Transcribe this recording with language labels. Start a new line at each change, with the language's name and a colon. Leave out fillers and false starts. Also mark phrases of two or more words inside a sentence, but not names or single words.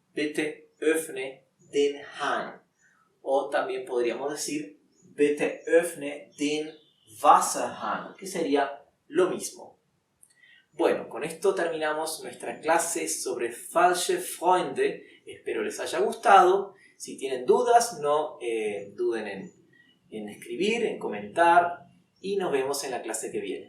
German: bitte öffne den Hahn.
Spanish: O también podríamos decir,
German: bitte öffne den Wasserhahn,
Spanish: que sería lo mismo. Bueno, con esto terminamos nuestra clase sobre
German: falsche Freunde.
Spanish: Espero les haya gustado. Si tienen dudas, no duden en escribir, en comentar. Y nos vemos en la clase que viene.